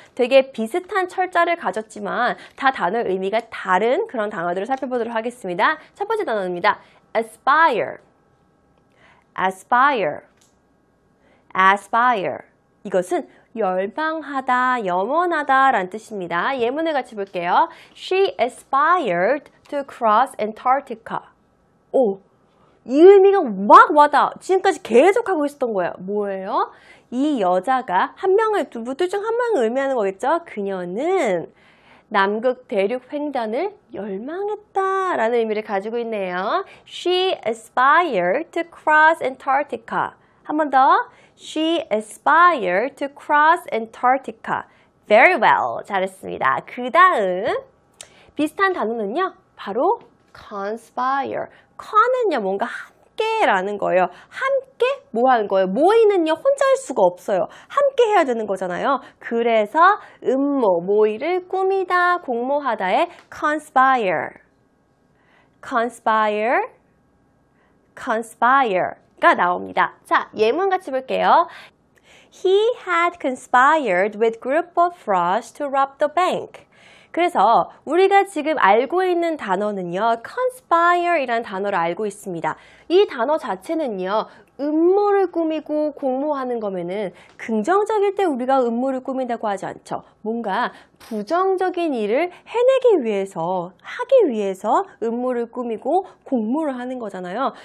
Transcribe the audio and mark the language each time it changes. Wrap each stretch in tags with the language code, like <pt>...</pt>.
<ko>되게 비슷한 철자를 가졌지만 다 단어의 의미가 다른 그런 단어들을 살펴보도록 하겠습니다. 첫 번째 단어입니다. aspire, aspire, aspire. 이것은 열망하다, 염원하다 라는 뜻입니다. 예문을 같이 볼게요.</ko> <en>She aspired to cross Antarctica.</en> <ko>오, 이 의미가 막 와닿아. 지금까지 계속 하고 있었던 거예요. 뭐예요? 이 여자가 한 명을, 둘 중 한 명을 의미하는 거겠죠? 그녀는 남극 대륙 횡단을 열망했다 라는 의미를 가지고 있네요.</ko> <en>She aspired to cross Antarctica.</en> <ko>한 번 더.</ko> <en>She aspired to cross Antarctica. Very well.</en> <ko>잘했습니다. 그 다음 비슷한 단어는요. 바로 conspire. con은요. 뭔가 함께라는 거예요. 함께 뭐 하는 거예요? 모이는요. 혼자 할 수가 없어요. 함께 해야 되는 거잖아요. 그래서 음모, 모의를 꾸미다, 공모하다의 conspire. conspire. conspire가 나옵니다. 자, 예문 같이 볼게요.</ko> <en>He had conspired with group of frauds to rob the bank.</en> <ko>그래서 우리가 지금 알고 있는 단어는요. conspire 이라는 단어를 알고 있습니다. 이 단어 자체는요. 음모를 꾸미고 공모하는 거면은 긍정적일 때 우리가 음모를 꾸민다고 하지 않죠. 뭔가 부정적인 일을 해내기 위해서, 하기 위해서 음모를 꾸미고 공모를 하는 거잖아요.</ko>